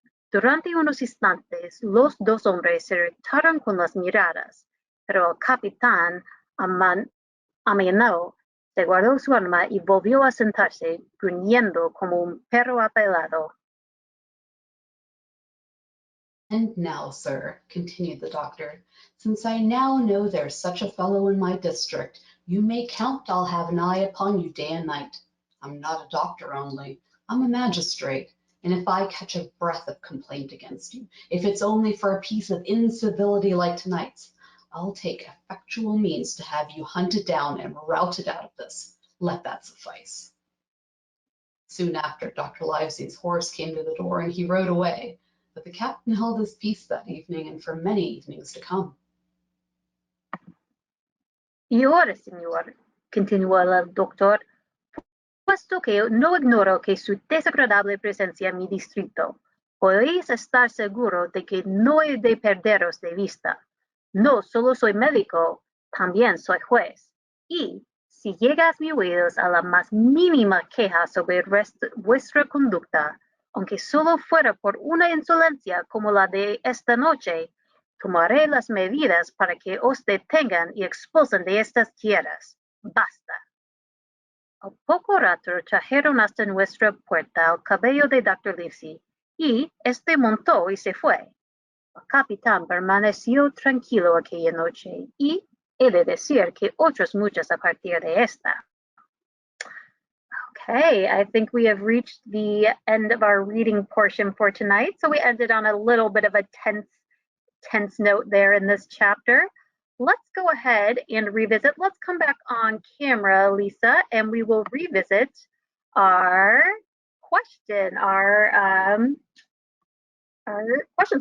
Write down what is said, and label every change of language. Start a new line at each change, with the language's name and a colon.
Spanish: Durante unos instantes, los dos hombres se retaron con las miradas, pero el capitán amenazó, se guardó su arma y volvió a sentarse, gruñendo como un perro apelado.
English: And now, sir, continued the doctor, since I now know there's such a fellow in my district, you may count I'll have an eye upon you day and night. I'm not a doctor only, I'm a magistrate, and if I catch a breath of complaint against you, if it's only for a piece of incivility like tonight's, I'll take effectual means to have you hunted down and routed out of this. Let that suffice. Soon after, Dr. Livesey's horse came to the door and he rode away, but the captain held his peace that evening and for many evenings to come.
Spanish: Y ahora, señor, continuó el doctor, puesto que no ignoro que su desagradable presencia en mi distrito, podéis estar seguro de que no he de perderos de vista. No solo soy médico, también soy juez. Y si llega a mis oídos a la más mínima queja sobre vuestra conducta, aunque solo fuera por una insolencia como la de esta noche, tomaré las medidas para que os detengan y expulsen de estas tierras. Basta. Al poco rato trajeron hasta nuestra puerta el caballo de Dr. Livesey, y este montó y se fue. El capitán permaneció tranquilo aquella noche, y he de decir que otras muchas a partir de esta.
English: Okay, I think we have reached the end of our reading portion for tonight. So we ended on a little bit of a tense note there in this chapter. Let's go ahead and revisit. Let's come back on camera, Lisa, and we will revisit our question, our question.